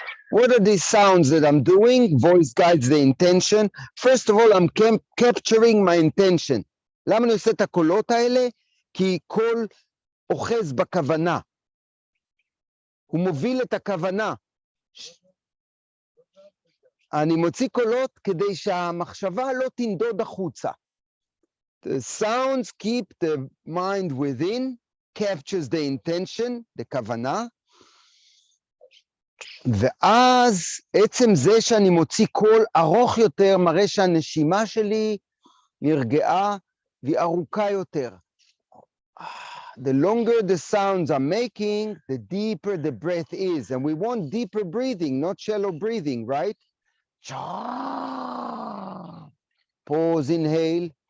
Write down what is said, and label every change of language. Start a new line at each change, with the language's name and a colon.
English: What are these sounds that I'm doing? Voice guides the intention. First of all, I'm capturing my intention.
Hebrew: למה אני עושה את הקולות האלה? כי קול אוחז בכוונה. הוא מוביל את הכוונה. אני מוציא קולות כדי שהמחשבה לא תנדוד החוצה.
English: The sounds keep the mind within, captures the intention, the
Hebrew: כוונה, ואז עצם זה שאני מוציא קול ארוך יותר, מראה שהנשימה שלי נרגעה והיא ארוכה יותר.
English: The longer the sounds are making, the deeper the breath is. And we want deeper breathing, not shallow breathing, right? Pause, inhale.